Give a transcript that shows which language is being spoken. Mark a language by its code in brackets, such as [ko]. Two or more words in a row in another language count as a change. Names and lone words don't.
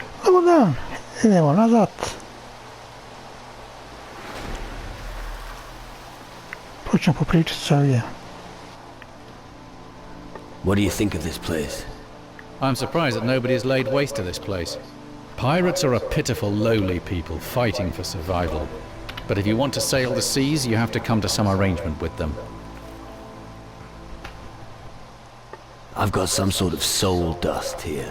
[hr] Dobar dan, idemo nazad. Počnem popričati se ovdje. [en] What do you think of this place? I'm surprised that nobody has laid waste to this place. Pirates are a pitiful, lowly people fighting for survival. But if you want to sail the seas, you have to come to some arrangement with them. I've got some sort of soul dust here.